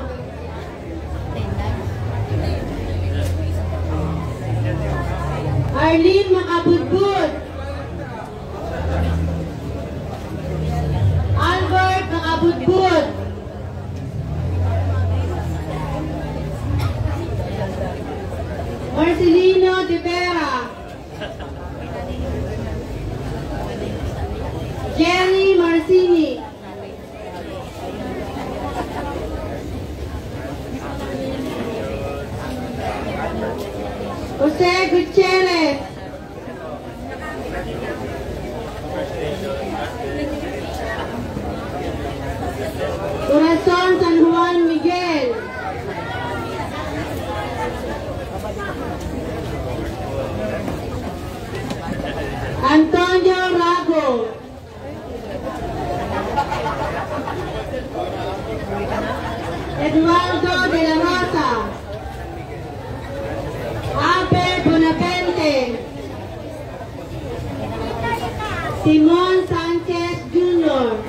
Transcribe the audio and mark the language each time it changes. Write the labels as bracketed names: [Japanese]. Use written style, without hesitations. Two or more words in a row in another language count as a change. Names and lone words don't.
[Filipino] Arlene Makabudbud. Albert Makabudbud. Marcelino de Vera. Jerry Marcini. Jose Gutierrez. Corazon San Juan Miguel. Antonio Rago. Eduardo de la Rosa. Abe Bonapente. Simon Sanchez Jr.